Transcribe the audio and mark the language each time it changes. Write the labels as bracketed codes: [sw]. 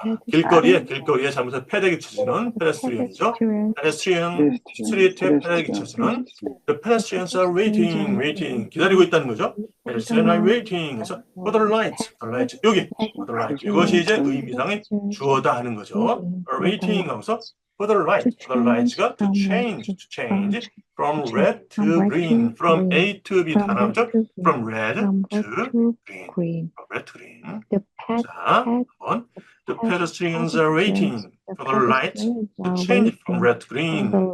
[ko] 길거리에 잘못해서 패대기 쳐지는 pedestrian이죠. pedestrian, 스트리트에 패대기 쳐지는 [en] the pedestrians are waiting, [ko] 기다리고 있다는 거죠. [en] pedestrians are waiting, [ko] 그래서 [en] for the lights, 여기, for the lights. [ko] 이것이 이제 의미상의 주어다 하는 거죠. [en] are waiting 하고서 for the lights가 to change from red to green, from A to B [ko] 다 나오죠. [en] from red to green. red to green. [ko] 자, 한번 [en] the pedestrians are waiting for the lights to change from red to green.